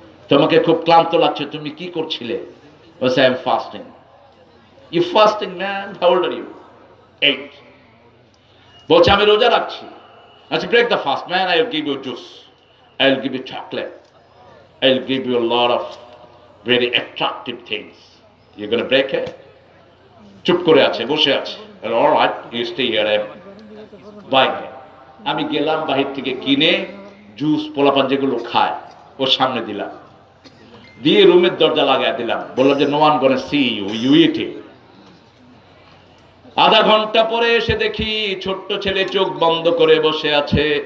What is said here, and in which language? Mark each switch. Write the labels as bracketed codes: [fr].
[bn] তোমাকে খুব ক্লান্ত লাগছে, তুমি কি করছিলে? বলছে, [en] I am fasting. You fasting man? How old are you? [bn] 8। বলছে, আমি রোজা রাখছি। [en] আচ্ছা, break the fast man, I will give you juice, I will give you chocolate, I will give you a lot of very attractive things. You're going to break it? [bn] চুপ করে আছে, বসে আছে। [en] All right, you stay here, I'm buying it. [bn] আমি গেলাম, বাহির থেকে কিনে জুস পোলাপান যেগুলো খায় ওর সামনে দিলাম, দিয়ে রুমের দরজা লাগাই দিলাম, বললাম যে [en] no one gonna see you, you eat it. [bn] আধা ঘন্টা পরে এসে দেখি ছোট্ট ছেলে চোখ বন্ধ করে বসে আছে।